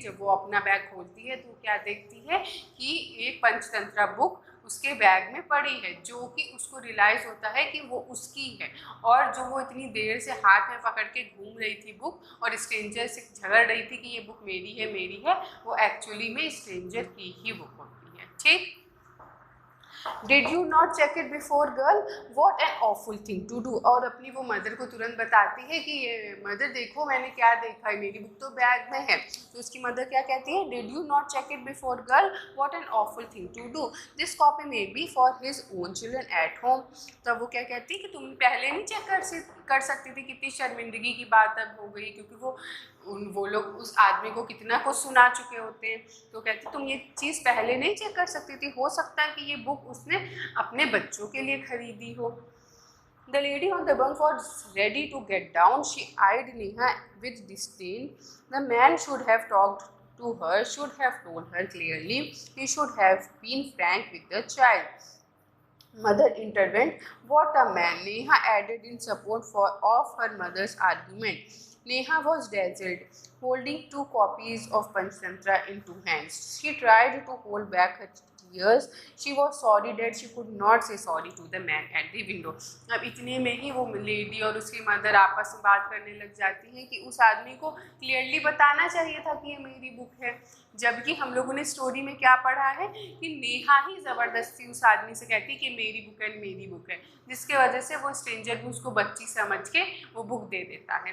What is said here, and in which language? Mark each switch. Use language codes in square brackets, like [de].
[hi] जब वो अपना बैग खोलती है तो क्या देखती है कि एक पंचतंत्रा बुक उसके बैग में पड़ी है, जो कि उसको रियलाइज़ होता है कि वो उसकी है। और जो वो इतनी देर से हाथ में पकड़ के घूम रही थी बुक और स्ट्रेंजर से झगड़ रही थी कि ये बुक मेरी है मेरी है, वो एक्चुअली में स्ट्रेंजर की ही बुक होती है। ठीक। [en] Did you not check it before, girl? What an awful thing to do. [hi] और अपनी वो मदर को तुरंत बताती है कि ये मदर देखो मैंने क्या देखा है, मेरी बुक तो बैग में है। तो उसकी मदर क्या कहती है, [en] Did you not check it before, girl? What an awful thing to do. This copy may be for his own children at home. [hi] तब वो क्या कहती है कि तुम पहले नहीं चेक कर सकती थी। कितनी शर्मिंदगी की बात अब हो गई, क्योंकि वो लोग उस आदमी को कितना कुछ सुना चुके होते हैं। तो कहती तुम ये चीज़ पहले नहीं चेक कर सकती थी, हो सकता है कि ये बुक उसने अपने बच्चों के लिए खरीदी हो। [en] The lady on the bunk was ready to get down. She eyed Neha with disdain. The man should have talked to her, should have told her clearly. He should have been frank with the child. Mother intervened. What a man! Neha added in support of her mother's argument. Neha was dazzled, holding 2 copies of Panchtantra in 2 hands. She tried to hold back her tears. She was sorry that she could not say sorry to the man at the window. [hi] अब इतने में ही वो lady और उसकी mother आपस में बात करने लग जाती हैं कि उस आदमी को क्लियरली बताना चाहिए था कि ये मेरी बुक है। जबकि हम लोगों ने स्टोरी में क्या पढ़ा है कि नेहा ही ज़बरदस्ती उस आदमी से कहती कि मेरी बुक है, जिसके वजह से वो स्ट्रेंजर भी उसको बच्ची समझ के वो बुक दे देता है।